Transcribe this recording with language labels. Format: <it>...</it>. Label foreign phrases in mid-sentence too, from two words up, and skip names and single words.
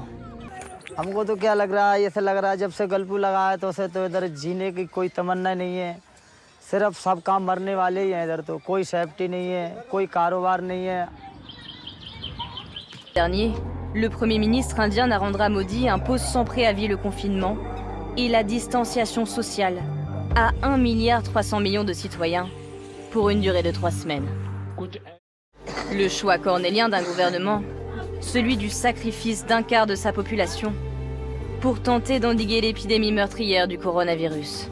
<hi>हमको तो क्या लग रहा है, ऐसा लग रहा है जब से गल्फू लगा है तो उसे तो इधर जीने की कोई तमन्ना नहीं है। सिर्फ सब काम मरने वाले ही हैं इधर, तो कोई सेफ्टी नहीं है, कोई कारोबार नहीं है।</hi> <fr>Dernier, le Premier ministre indien Narendra Modi impose sans préavis le confinement et la distanciation sociale à 1,3 milliard de citoyens pour une durée de 3 semaines. Le choix cornélien d'un gouvernement, celui du sacrifice d'un quart de sa population pour tenter d'endiguer l'épidémie meurtrière du coronavirus.</fr>